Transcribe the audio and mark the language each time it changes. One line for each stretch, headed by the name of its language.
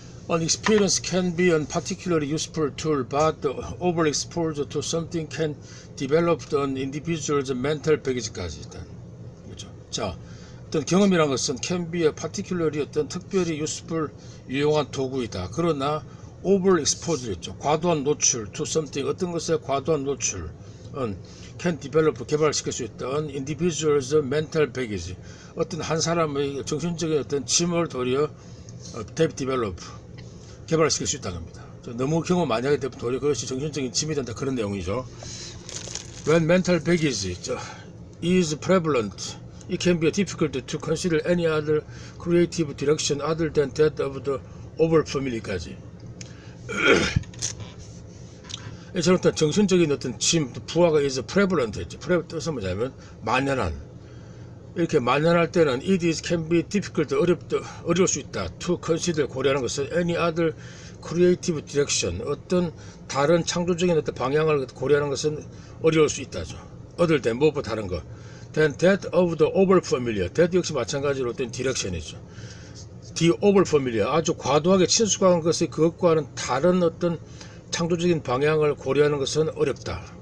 English: An experience can be a particularly useful tool, but overexposure to something can develop an individual's mental baggage까지.
Korean: 일단 그렇죠. 자, 어떤 경험이란 것은
English: can be a particularly
Korean: 어떤 특별히 useful 유용한 도구이다. 그러나 overexposure였죠. 과도한 노출
English: to something
Korean: 어떤 것에 과도한 노출 can develop 개발시킬 수 있던
English: individual's mental baggage
Korean: 어떤 한 사람의 정신적인 어떤 짐을 도리어 develop 개발시킬 수 있다는 겁니다. 너무 경험 많이 하게 되면 도리어 그것이 정신적인 짐이 된다 그런 내용이죠.
English: When mental baggage is prevalent, it can be difficult to consider any other creative direction other than that of the overfamiliar까지.
Korean: 저는 어떤 정신적인 어떤 짐, 부하가 is prevalent 했죠. 뜻은 뭐냐면 만연한. 이렇게 만연할 때는
English: it is can be difficult,
Korean: 어려울 수 있다. to consider, 고려하는 것은
English: any other creative direction,
Korean: 어떤 다른 창조적인 어떤 방향을 고려하는 것은 어려울 수 있다죠. other than, 무엇보다 다른 것.
English: then that of the overfamiliar,
Korean: that 역시 마찬가지로 어떤 direction이죠. the overfamiliar, 아주 과도하게 친숙한 것이 그것과는 다른 어떤 창조적인 방향을 고려하는 것은 어렵다.